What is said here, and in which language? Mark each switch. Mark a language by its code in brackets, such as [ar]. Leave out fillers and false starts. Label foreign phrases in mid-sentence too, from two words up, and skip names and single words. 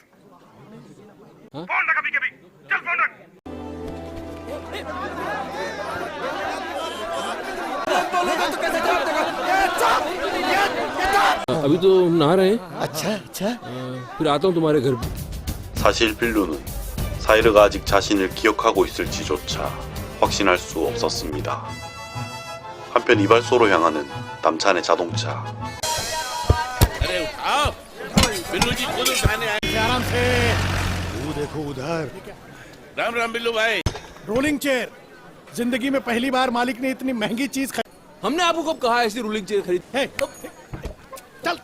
[hi] हाँ? फोन रख अभी कभी, चल फोन रख। अभी तो नहा रहे हैं। अच्छा फिर आता हूँ तुम्हारे घर। [ko] 사실 빌루는 사이르가 아직 자신을 기억하고 있을지조차 확신할 수 없었습니다. 한편 이발소로 향하는 남찬의 자동차. [hi] अरे उठाओ, बिल्लू जी खुद उठाने आए। आराम से। वो देखो उधर राम राम बिल्लू भाई। [en] Rolling chair. [hi] जिंदगी में पहली बार मालिक ने इतनी महंगी चीज हमने आपको कब कहा ऐसी [en] ruling chair [hi] खरीद? चल